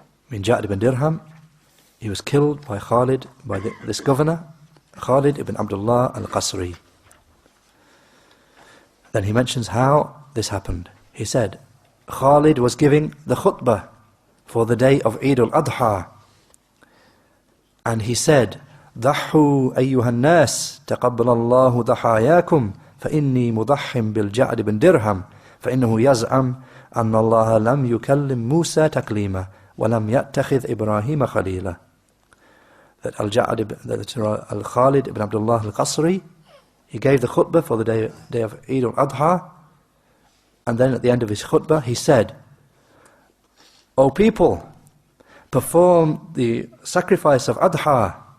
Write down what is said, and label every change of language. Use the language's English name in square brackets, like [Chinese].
[English] Min Ja'ad ibn Dirham, he was killed by this governor, Khalid ibn Abdullah al-Qasri. Then he mentions how this happened. He said, Khalid was giving the khutbah for the day of Eid al-Adha. And he said, [Arabic] ضحوا أيها الناس تقبل الله ضحاياكم فإني مضحم بالجعد بن درهم فإنه يزعم أن الله لم يكلم موسى تكليما ولم يتخذ إبراهيم خليلا. [English] That Al-Khalid ibn Abdullah al-Qasri, he gave the khutbah for the day of Eid al-Adha, and then at the end of his khutbah he said, O people, perform the sacrifice of Adha.